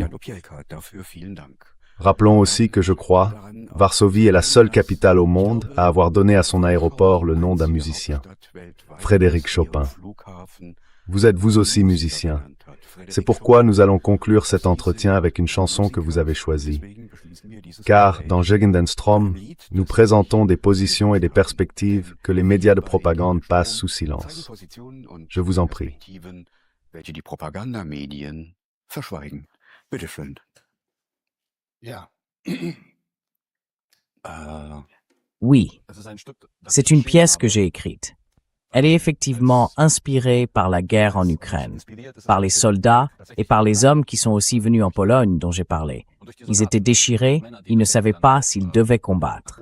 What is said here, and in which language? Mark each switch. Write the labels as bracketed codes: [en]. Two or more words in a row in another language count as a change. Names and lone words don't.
[fr] Rappelons aussi que je crois, Varsovie est la seule capitale au monde à avoir donné à son aéroport le nom d'un musicien, Frédéric Chopin. Vous êtes vous aussi musicien. C'est pourquoi nous allons conclure cet entretien avec une chanson que vous avez choisie. Car, dans Jugendenstrom, nous présentons des positions et des perspectives que les médias de propagande passent sous silence. Je vous en prie. [de] Welche die Propagandamedien verschweigen. Bitte schön. Ja. [fr] Oui, c'est une pièce que j'ai écrite. Elle est effectivement inspirée par la guerre en Ukraine, par les soldats et par les hommes qui sont aussi venus en Pologne dont j'ai parlé. Ils étaient déchirés, ils ne savaient pas s'ils devaient combattre.